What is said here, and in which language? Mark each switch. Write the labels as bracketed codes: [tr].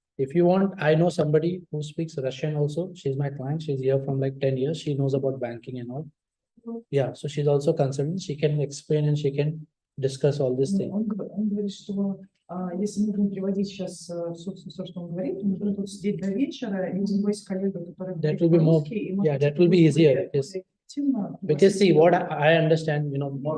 [en] If you want, I know somebody who speaks Russian also. She's my client. She's here from like 10 years. She knows about banking and all. Yeah. So she's also consultant. She can explain and she can discuss all these things. [ru] Он говорит, что если мы будем переводить сейчас, собственно, все, что он говорит, мы будем тут сидеть до вечера, и у него есть коллега, который [en] That will be more, yeah, that will be easier. Because see, what I understand, you know,